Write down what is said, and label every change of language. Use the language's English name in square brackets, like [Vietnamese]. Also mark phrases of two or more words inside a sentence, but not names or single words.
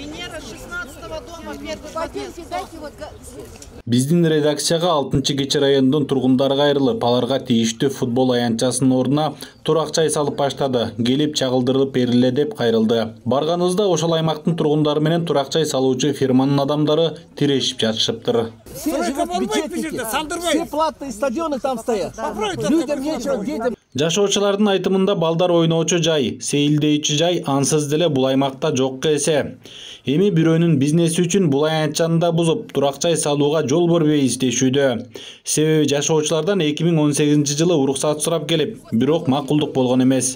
[Kyrgyz] Биздин редакцияга 6-Кечи районунун тургундары кайрылып, аларга тийиштүү футбол аянтчасынын ордуна турак жай салып баштады. Келип чагылдырылып бериле деп кайрылды. Барганыбызда ошол аймактын тургундары менен турак жай салуучу фирманын адамдары тирешип жатышыптыр. [Russian] Все живут бюджетники, все платные стадионы там стоят. Людям нечего, детям. [Kyrgyz] Жашоочулардын айтымында балдар ойноочу жай, сейилдейчү жай ансыз деле бул аймакта жок эсе. Эми бирөөнүн бизнеси үчүн бул аянтчаны да бузуп, турак жай салууга жол бербей издешүүдө. Себеби жашоочулардан 2018-жылы уруксат сурап келип, бирок макулдук болгон эмес.